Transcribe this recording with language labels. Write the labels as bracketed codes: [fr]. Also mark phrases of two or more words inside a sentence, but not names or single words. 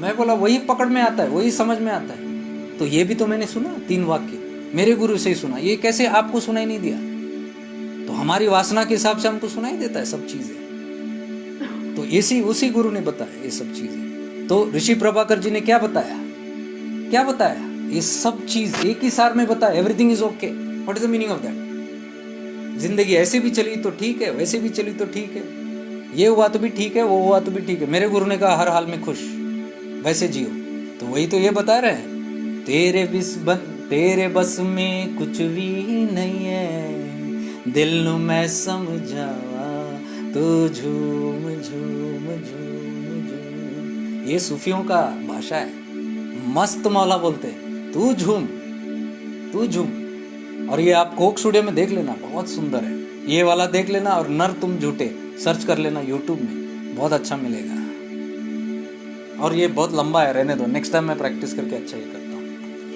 [hi] मैं बोला वही पकड़ में आता है, वही समझ में आता है। तो ये भी तो मैंने सुना 3 वाक्य मेरे गुरु से ही सुना, ये कैसे आपको सुनाई नहीं दिया। तो हमारी वासना के हिसाब से हमको सुनाई देता है सब चीजें। तो इसी उसी गुरु ने बताया ये सब चीजें। तो ऋषि प्रभाकर जी ने क्या बताया, ये सब चीज एक ही सार में बताया। [en] Everything is OK. What is the meaning of that? [hi] जिंदगी ऐसे भी चली तो ठीक है, वैसे भी चली तो ठीक है, ये हुआ तो भी ठीक है, वो हुआ तो भी ठीक है। मेरे गुरु ने कहा हर हाल में खुश, वैसे जियो। तो वही तो ये बता रहे हैं, तेरे बस में कुछ भी नहीं है, [pa] ਦਿਲ ਨੂੰ ਮੈਂ ਸਮਝਾਵਾਂ [hi] तो झूम झूम झूम झूम। ये सूफियों का भाषा है, मस्त मौला बोलते हैं, तू झूम। और ये आप कोक स्टूडियो में देख लेना, बहुत सुंदर है। ये वाला देख लेना और नर तुम झूठे सर्च कर लेना यूट्यूब में, बहुत अच्छा मिलेगा। और ये बहुत लंबा है, रहने दो, [en] next time [hi] मैं प्रैक्टिस करके अच्छा ही करता हूँ।